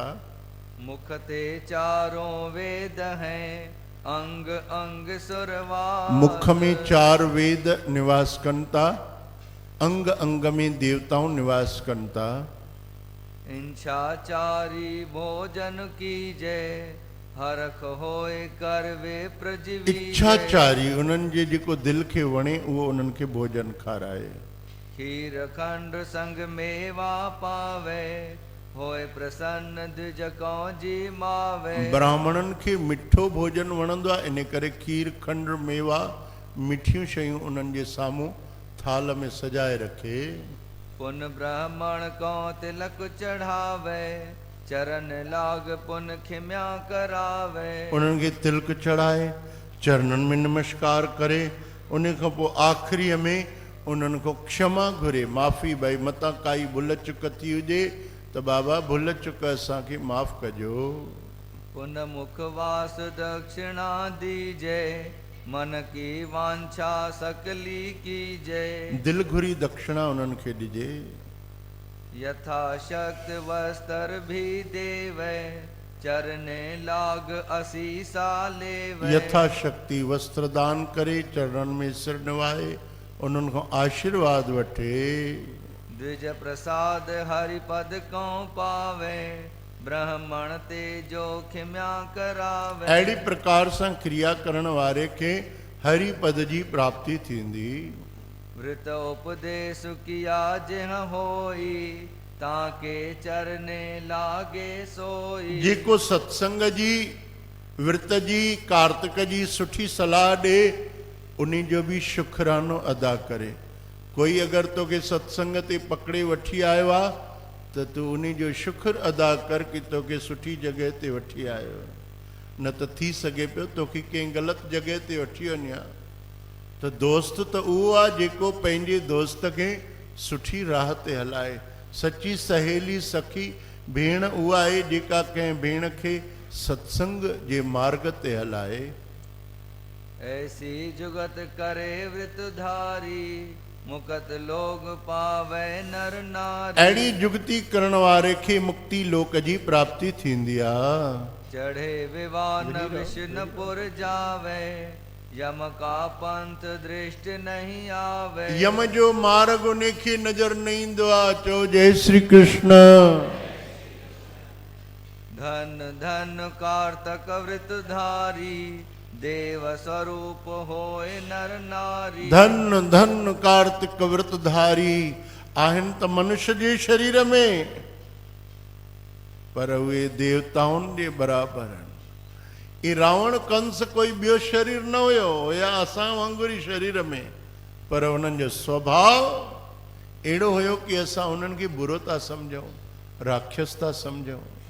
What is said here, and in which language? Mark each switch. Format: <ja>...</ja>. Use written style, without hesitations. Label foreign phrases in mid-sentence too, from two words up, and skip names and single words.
<hi>मुख ते चारों वेद हैं अंग अंग सुरवास।</hi> <sd>मुख में 4 वेद निवास कंता अंग अंग में देवताओं निवास कंता।</sd> <hi>इंछाचारी भोजन कीजे हरख होए करवे प्रजीवी।</hi> <sd>इच्छाचारी उन्हनि जे जेको दिल खे वणे उहो उन्हनि खे भोजन खाराए।</sd> <hi>खीर खंड संग मेवा पावे होए प्रसन्न द्विज को जी मावे।</hi> <sd>ब्राह्मणन खे मिठो भोजन वणंदो आहे इन करे खीर खंड मेवा मिठियूं शयूं उन्हनि जे साम्हूं थाल में सजाए रखे।</sd> <hi>पुन ब्राह्मण को तिलक चढ़ावे चरण लाग पुन खिम्या करावे।</hi> <sd>उन्हनि खे तिलक चढ़ाए चरणनि में नमस्कार करे उन खां पोइ आख़िरीअ में उन्हनि खां क्षमा घुरे माफ़ी भई मतां काई भुल चुक थी हुजे त बाबा भुल चुक असांखे माफ़ कजो।</sd> <hi>पुन मुखवास दक्षिणा दीजे मन की वांछा सकली कीजे।</hi> <sd>दिल घुरी दक्षिणा उन्हनि खे ॾिजे।</sd> <hi>यथाशक्त वस्त्र भी देवे चरने लाग असीसा लेवे।</hi> <sd>यथाशक्ति वस्त्र दान करे चरणन में सिर निवाए उन्हनि खां आशीर्वाद वठे।</sd> <hi>द्विज प्रसाद हरिपद को पावे ब्राह्मण ते जो खिम्या करावे।</hi> <sd>अहिड़ी प्रकार सां क्रिया करण वारे खे हरि पद जी प्राप्ति थींदी।</sd> <hi>वृत उपदेश किया जिह होई ताके चरने लागे सोई।</hi> <sd>जेको सत्संग जी विर्त जी कार्तिक जी सुठी सलाह ॾे उन्हीं जो भी शुक्रानो अदा करे। कोई अगरि तोखे सत्संग ते पकड़े वठी आयो आहे त तूं उन्हीं जो शुक्र अदा कर कि तोखे सुठी जॻह ते वठी आयो। न त थी सघे पियो तोखे कंहिं ग़लति जॻह ते वठी वञे हा। त दोस्त त उहो आहे जेको पंहिंजे दोस्त खे सुठी राह ते हलाए। सची सहेली सखी भेण उहा आहे जेका कंहिं भेण खे सत्संग जे मार्ग ते हलाए।</sd> <hi>ऐसी जुगत करे वृतधारी मुकत लोग पावे नर नारी।</hi> <sd>अहिड़ी जुगती करण वारे खे मुक्ति लोक जी प्राप्ति थींदी आहे।</sd> <hi>चढ़े विवान विष्णुपुर जावे यम का पंथ दृष्टि नहीं आवे।</hi> <sd>यम जो मार्ग उन्हें खे नजर न ईंदो आहे। चओ जय श्री कृष्ण।</sd> <hi>धन धन कार्तक वृतधारी देव स्वरूप होए नर नारी।</hi> <sd>धन धन कार्तिक व्रतधारी आहिनि त मनुष्य जे शरीर में पर उहे देवताउनि जे बराबरि आहिनि। ई रावण कंस कोई ॿियो शरीर न हुयो हुया असां वांगुरु ई शरीर में पर उन्हनि जो स्वभाव अहिड़ो हुयो कि असां उन्हनि खे बुरो था सम्झूं राक्षस था सम्झूं।</sd>